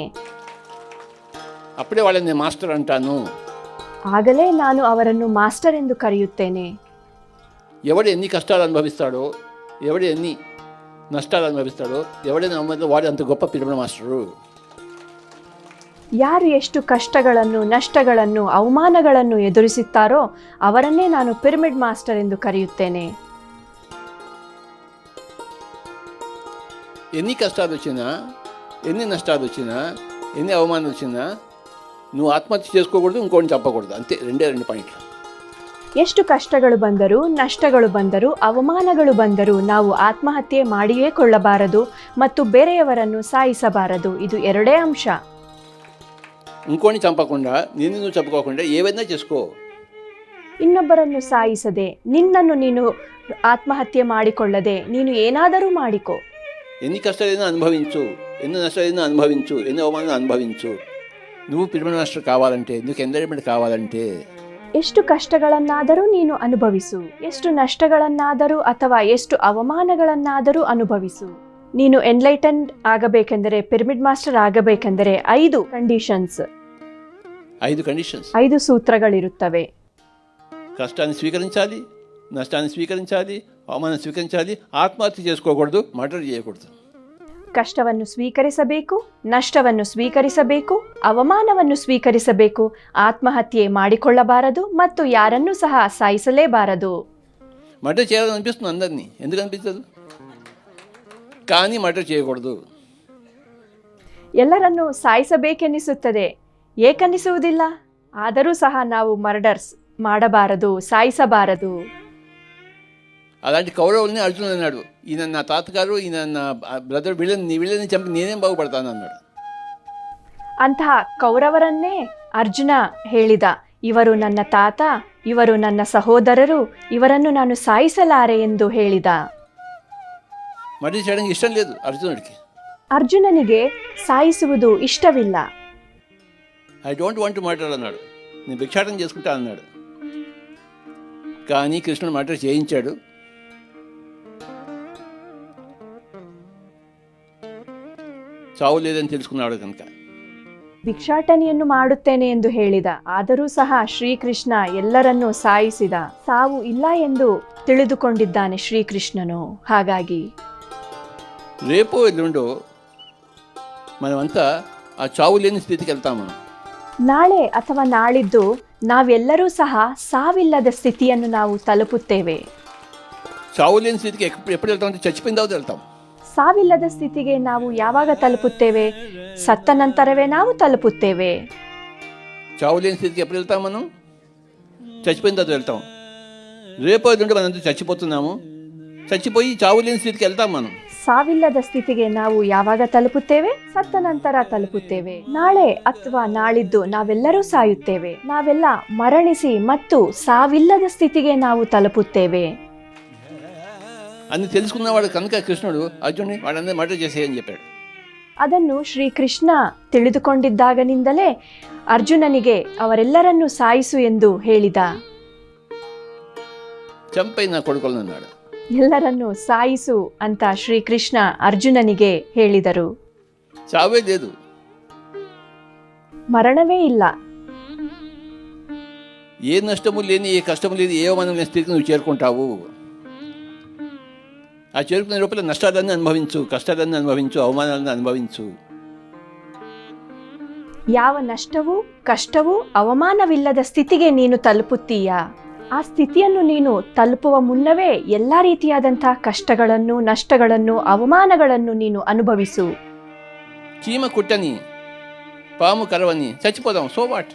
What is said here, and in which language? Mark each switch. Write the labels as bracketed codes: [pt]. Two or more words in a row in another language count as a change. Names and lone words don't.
[te] అప్పుడే వాళ్ళని నేను మాస్టర్ అంటాను. [kn] ಆಗಲೇ ನಾನು ಅವರನ್ನು ಮಾಸ್ಟರ್ ಎಂದು ಕರೆಯುತ್ತೇನೆ. [te] ఎవడు ఎన్ని కష్టాలు అనుభవిస్తాడో, ఎవడు ఎన్ని నష్టాలు అనుభవిస్తాడో, ఎవడైనా నమ్మదో వాడు అంత గొప్ప పిరమిడ్ మాస్టరు. [kn] ಯಾರು ಎಷ್ಟು ಕಷ್ಟಗಳನ್ನು, ನಷ್ಟಗಳನ್ನು, ಅವಮಾನಗಳನ್ನು ಎದುರಿಸುತ್ತಾರೋ ಅವರನ್ನೇ ನಾನು ಪಿರಮಿಡ್ ಮಾಸ್ಟರ್ ಎಂದು ಕರೆಯುತ್ತೇನೆ. [te] ఎన్ని కష్టాలు వచ్చినా, ఎన్ని నష్టాలు వచ్చినా, ఎన్ని అవమానాలు వచ్చినా నువ్వు ఆత్మహత్య చేసుకోకూడదు, ఇంకోటి చెప్పకూడదు. అంతే, రెండు పాయింట్లు. [kn] ಎಷ್ಟು ಕಷ್ಟಗಳು ಬಂದರೂ, ನಷ್ಟಗಳು ಬಂದರೂ, ಅವಮಾನಗಳು ಬಂದರೂ ನಾವು ಆತ್ಮಹತ್ಯೆ ಮಾಡಿಯೇ ಕೊಳ್ಳಬಾರದು ಮತ್ತು ಬೇರೆಯವರನ್ನು ಸಾಯಿಸಬಾರದು. ಇದು ಎರಡೇ ಅಂಶ. [te] ఇంకోని చంపకుండా, నిన్ను నువ్వు చంపుకోకుండా ఏవైనా చేసుకో. [kn] ಇನ್ನೊಬ್ಬರನ್ನು ಸಾಯಿಸದೆ, ನಿನ್ನನ್ನು ನೀನು ಆತ್ಮಹತ್ಯೆ ಮಾಡಿಕೊಳ್ಳದೆ ನೀನು ಏನಾದರೂ ಮಾಡಿಕೊ. [te] ఎన్ని కష్టాలైనా అనుభవించు, ఎన్ని నష్టాలైనా అనుభవించు, ఎన్ని అవమానాలు అనుభవించు. నువ్వు పిరమిడ్ మాస్టర్ కావాలంటే, నీకు ఎంజాయ్మెంట్ కావాలంటే [kn] ಎಷ್ಟು ಕಷ್ಟಗಳನ್ನಾದರೂ ನೀನು ಅನುಭವಿಸು, ಎಷ್ಟು ನಷ್ಟಗಳನ್ನಾದರೂ ಅಥವಾ ಎಷ್ಟು ಅವಮಾನಗಳನ್ನಾದರೂ ಅನುಭವಿಸು. ನೀನು ಎನ್ಲೈಟನ್ಡ್ ಆಗಬೇಕೆಂದರೆ, ಪಿರಮಿಡ್ ಮಾಸ್ಟರ್ ಆಗಬೇಕೆಂದರೆ 5 ಕಂಡೀಷನ್ಸ್, 5 ಸೂತ್ರಗಳಿರುತ್ತವೆ. [te] కష్టాన్ని స్వీకరించాలి, నష్టాన్ని స్వీకరించాలి, అవమానం స్వీకరించాలి, ఆత్మహత్య చేసుకోకూడదు, మర్డర్ చేయకూడదు. [kn] ಕಷ್ಟವನ್ನು ಸ್ವೀಕರಿಸಬೇಕು, ನಷ್ಟವನ್ನು ಸ್ವೀಕರಿಸಬೇಕು, ಅವಮಾನವನ್ನು ಸ್ವೀಕರಿಸಬೇಕು, ಆತ್ಮಹತ್ಯೆ ಮಾಡಿಕೊಳ್ಳಬಾರದು ಮತ್ತು ಯಾರನ್ನೂ ಸಹ ಸಾಯಿಸಲೇಬಾರದು. [te] మర్డర్ చేయాలని అనిపిస్తుంది అందరినీ, ఎందుకు అనిపించదు? కానీ మర్డర్ చేయకూడదు. [kn] ಎಲ್ಲರನ್ನೂ ಸಾಯಿಸಬೇಕೆನ್ನಿಸುತ್ತದೆ, ಏಕನ್ನಿಸುವುದಿಲ್ಲ. ಆದರೂ ಸಹ ನಾವು ಮರ್ಡರ್ಸ್ ಮಾಡಬಾರದು, ಸಾಯಿಸಬಾರದು. [te] అలాంటి కౌరవుల్ని అర్జునుడు అన్నాడు, ఈయన నా తాతగారు, ఈయన నా బ్రదర్, వీళ్ళని చంపి నేనేం బాగుపడతాను అన్నాడు. [kn] ಅಂತಹ ಕೌರವರನ್ನೇ ಅರ್ಜುನ ಹೇಳಿದ, ಇವರು ನನ್ನ ತಾತ, ಇವರು ನನ್ನ ಸಹೋದರರು, ಇವರನ್ನು ನಾನು ಸಾಯಿಸಲಾರೆ ಎಂದು ಹೇಳಿದ. [te] మర్డర్ చేయడానికి ఇష్టం లేదు అర్జునుడికి. [kn] ಅರ್ಜುನನಿಗೆ ಸಾಯಿಸುವುದು ಇಷ್ಟವಿಲ್ಲ. [en] I don't want to murder [te] అన్నాడు, నేను భిక్షాటం చేసుకుంటా అన్నాడు. కానీ కృష్ణుడు మర్డర్ చేయించాడు. చావు లేదని తెలుసుకున్నాడు కనుక. [kn] ಭಿಕ್ಷಾಟನೆಯನ್ನು ಮಾಡುತ್ತೇನೆ ಎಂದು ಹೇಳಿದ, ಆದರೂ ಸಹ ಶ್ರೀಕೃಷ್ಣ ಎಲ್ಲರನ್ನೂ ಸಾಯಿಸಿದ. ಸಾವು ಇಲ್ಲ ಎಂದು ತಿಳಿದುಕೊಂಡಿದ್ದಾನೆ ಶ್ರೀಕೃಷ್ಣನು. ಹಾಗಾಗಿ [te] రేపో ఎల్లుండో మనమంతా ఆ చావు లేని స్థితికి వెళ్తాం. మనం [kn] ನಾಳೆ ಅಥವಾ ನಾಳಿದ್ದು ನಾವೆಲ್ಲರೂ ಸಹ ಸಾವಿಲ್ಲದ ಸ್ಥಿತಿಯನ್ನು ನಾವು ತಲುಪುತ್ತೇವೆ. [te] చావు లేని స్థితికి ఎప్పుడు వెళ్తాం అంటే చచ్చిపోయిన తర్వాత వెళ్తాం. [kn] ಸಾವಿಲ್ಲದ ಸ್ಥಿತಿಗೆ ನಾವು ಯಾವಾಗ ತಲುಪುತ್ತೇವೆ? ಸತ್ತ ನಂತರವೇ ನಾವು ತಲುಪುತ್ತೇವೆ. [te] చావు లేని స్థితికి ఎప్పుడు వెళ్తాం? మనం చచ్చిపోయిన తర్వాత వెళ్తాం. రేపో ఎల్లుండో మనంతా చచ్చిపోతున్నాము, చచ్చిపోయి చావు లేని స్థితికి వెళ్తాం. మనం [kn] ಸಾವಿಲ್ಲದ ಸ್ಥಿತಿಗೆ ನಾವು ಯಾವಾಗ ತಲುಪುತ್ತೇವೆ? ಸತ್ತ ನಂತರ ತಲುಪುತ್ತೇವೆ. ನಾಳೆ ಅಥವಾ ನಾಳಿದ್ದು ನಾವೆಲ್ಲರೂ ಸಾಯುತ್ತೇವೆ. ನಾವೆಲ್ಲ ಮರಣಿಸಿ ಮತ್ತು ಸಾವಿಲ್ಲದ ಸ್ಥಿತಿಗೆ ನಾವು ತಲುಪುತ್ತೇವೆ. [te] అన్ని తెలుసుకున్నవాడు కనుక కృష్ణుడు అర్జునుడిని వాడందరూ మర్డర్ చేసేయని చెప్పాడు. [kn] ಅದನ್ನು ಶ್ರೀಕೃಷ್ಣ ತಿಳಿದುಕೊಂಡಿದ್ದಾಗನಿಂದಲೇ ಅರ್ಜುನನಿಗೆ ಅವರೆಲ್ಲರನ್ನೂ ಸಾಯಿಸು ಎಂದು ಹೇಳಿದ. [te] చంపై నా కొడుకులను అన్నాడు. [kn] ಎಲ್ಲರನ್ನೂ ಸಾಯಿಸು ಅಂತ ಶ್ರೀಕೃಷ್ಣ ಅರ್ಜುನನಿಗೆ ಹೇಳಿದರು. [te] చావే లేదు, [kn] ಮರಣವೇ ಇಲ್ಲ. [te] ఏ నష్టము లేని, ఏ కష్టము లేని, ఏ అవమానం లేని స్థితికి నువ్వు చేరుకుంటావు. ఆ చేరుకునే లోపల నష్టాలన్నీ అనుభవించు, కష్టాలన్నీ అనుభవించు, అవమానాలను అనుభవించు. [kn] ಯಾವ ನಷ್ಟವೂ ಕಷ್ಟವೂ ಅವಮಾನವಿಲ್ಲದ ಸ್ಥಿತಿಗೆ ನೀನು ತಲುಪುತ್ತೀಯಾ? ಆ ಸ್ಥಿತಿಯನ್ನು ನೀನು ತಲುಪುವ ಮುನ್ನವೇ ಎಲ್ಲ ರೀತಿಯಾದಂಥ ಕಷ್ಟಗಳನ್ನು, ನಷ್ಟಗಳನ್ನು, ಅವಮಾನಗಳನ್ನು ನೀನು ಅನುಭವಿಸು. [te] చీమ కుట్టని, పాము కరవని చచ్చిపోదాం. [en] so what?